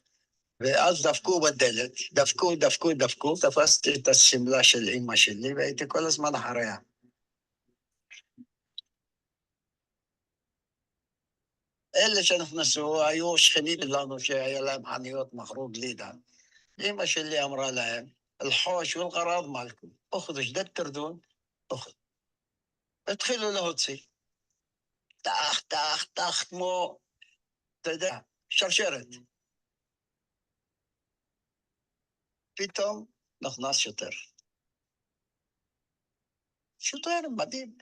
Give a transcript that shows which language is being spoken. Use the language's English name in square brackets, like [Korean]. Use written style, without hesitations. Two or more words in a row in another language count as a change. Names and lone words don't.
[Hebrew] ואז דפקו בדלת, דפקו, תפסתי את השמלה של אמא שלי והייתי כל הזמן אחריה. אלה שנכנסו היו שכנים לנו שהיה להם חנויות מכרו גלידה. אמא שלי אמרה להם, [Arabic] الحوش والغراض مالكم, اخذوا جدد تردون, اخذ. [Hebrew] התחילו להוציא. טח, כמו, אתה יודע, שרשרת. פתאום נכנס שוטר. שוטר מדהים.